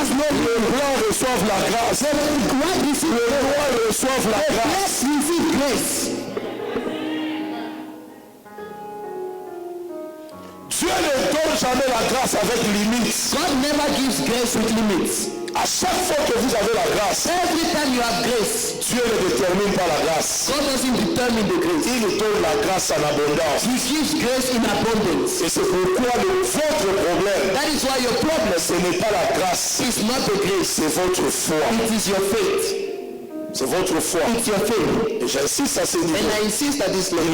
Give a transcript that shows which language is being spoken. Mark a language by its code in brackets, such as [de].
[fr] Les blancs reçoivent la grâce. [en] What is it? [fr] Les rois reçoivent la grâce. [en] Let's receive grace. [fr] Dieu ne donne jamais la grâce avec limite. [en] God never gives grace with limits. [fr] À chaque fois que vous avez la grâce, [en] Every time you have grace, [fr] Dieu ne détermine pas la grâce. [en] God doesn't determine the grace. [fr] Il donne la grâce en abondance. [en] He gives grace in abundance. [fr] Et c'est pourquoi votre problème, [en] That is why your problem [fr] ce n'est pas la grâce, [en] is not the grace. [fr] c'est votre foi. [en] It is your faith. [fr] C'est votre foi. [en] It's your faith. [fr] Et j'insiste à ce niveau. [en] And I insist at this level.